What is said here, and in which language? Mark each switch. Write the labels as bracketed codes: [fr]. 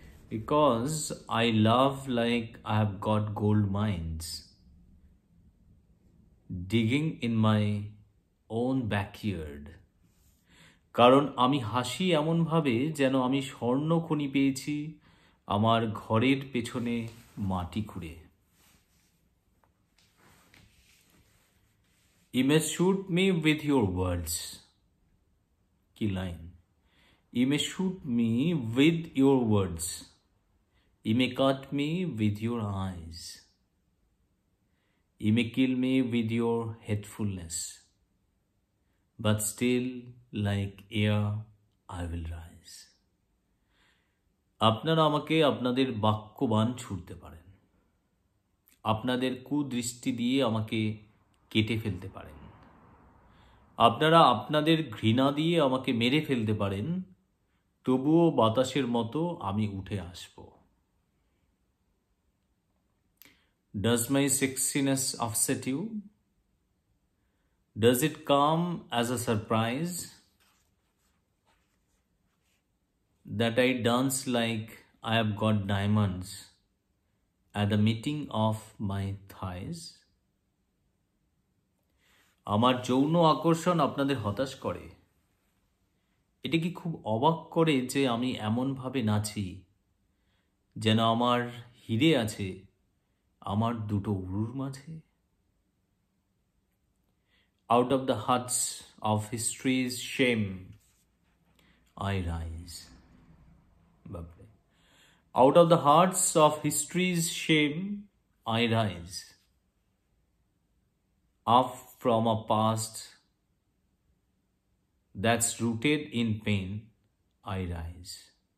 [en] Because I love like I have got gold mines digging in my own backyard. [bn] কারণ আমি হাসি এমনভাবে যেন আমি স্বর্ণ খনি পেয়েছি আমার ঘরের পেছনে মাটি খুঁড়ে। [en] You may shoot me with your words. [bn] কি line! [en] You may shoot me with your words. You may cut me with your eyes. You may kill me with your hatefulness. But still, like air, I will rise. [bn] আপনারা আমাকে আপনাদের বাক্যবাণ ছুড়তে পারেন, আপনাদের কুদৃষ্টি দিয়ে আমাকে কেটে ফেলতে পারেন, আপনারা আপনাদের ঘৃণা দিয়ে আমাকে মেরে ফেলতে পারেন, তবুও বাতাসের মতো আমি উঠে আসব। [en] Does my sexiness upset you? Does it come as a surprise that I dance like I have got diamonds at the meeting of my thighs? [bn] আমার যৌন আকর্ষণ আপনাদের হতাশ করে? এটা কি খুব অবাক করে যে আমি এমনভাবে নাচি যেন আমার হিরে আছে আমার দুটো উরুর মাঝে? [en] Out of the huts of history's shame, I rise. Babble. Out of the hearts of history's shame, I rise. Up from a past that's rooted in pain, I rise.